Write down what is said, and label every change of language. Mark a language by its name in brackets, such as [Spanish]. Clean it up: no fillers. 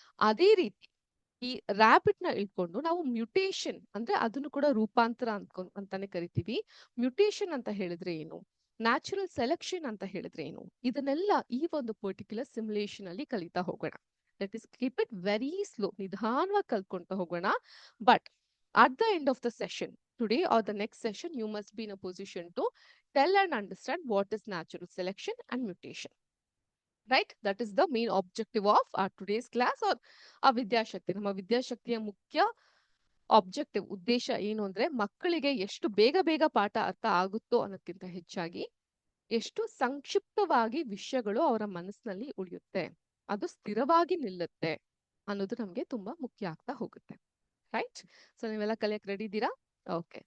[Kannada] ಅದೇ ರೀತಿ ಈ ರ್ಯಾಬಿಟ್ ನ ಇಟ್ಕೊಂಡು ನಾವು ಮ್ಯೂಟೇಷನ್ ಅಂದ್ರೆ ಅದನ್ನು ಕೂಡ ರೂಪಾಂತರ ಅಂತಾನೆ ಕರಿತೀವಿ. ಮ್ಯೂಟೇಷನ್ ಅಂತ ಹೇಳಿದ್ರೆ ಏನು, ನ್ಯಾಚುರಲ್ ಸೆಲೆಕ್ಷನ್ ಅಂತ ಹೇಳಿದ್ರೆ ಏನು, ಇದನ್ನೆಲ್ಲ ಈ ಒಂದು ಪರ್ಟಿಕ್ಯುಲರ್ ಸಿಮ್ಯುಲೇಷನ್ ಅಲ್ಲಿ ಕಲಿತಾ ಹೋಗೋಣ. [English] let is keep it very slow, [Kannada] ನಿಧಾನವಾಗಿ ಕಲ್ತ್ಕೊಂತ ಹೋಗೋಣ. [English] But at the end of the session today or the next session, you must be in a position to tell and understand what is natural selection and mutation. Right? That is the main objective of our today's class or ಆ ವಿದ್ಯಾಶಕ್ತಿ. [Kannada] ನಮ್ಮ ವಿದ್ಯಾಶಕ್ತಿಯ ಮುಖ್ಯ objective, ಉದ್ದೇಶ ಏನು ಅಂದ್ರೆ ಮಕ್ಕಳಿಗೆ ಎಷ್ಟು ಬೇಗ ಬೇಗ ಪಾಠ ಅರ್ಥ ಆಗುತ್ತೋ ಅನ್ನೋದಕ್ಕಿಂತ ಹೆಚ್ಚಾಗಿ ಎಷ್ಟು ಸಂಕ್ಷಿಪ್ತವಾಗಿ ವಿಷಯಗಳು ಅವರ ಮನಸ್ಸಿನಲ್ಲಿ ಉಳಿಯುತ್ತೆ, ಅದು ಸ್ಥಿರವಾಗಿ ನಿಲ್ಲುತ್ತೆ ಅನ್ನೋದು ನಮ್ಗೆ ತುಂಬಾ ಮುಖ್ಯ ಆಗ್ತಾ ಹೋಗುತ್ತೆ. ರೈಟ್? ಸೊ ನೀವೆಲ್ಲ ಕಲಿಯಕ್ ರೆಡಿ ಇದ್ದೀರಾ? ಓಕೆ.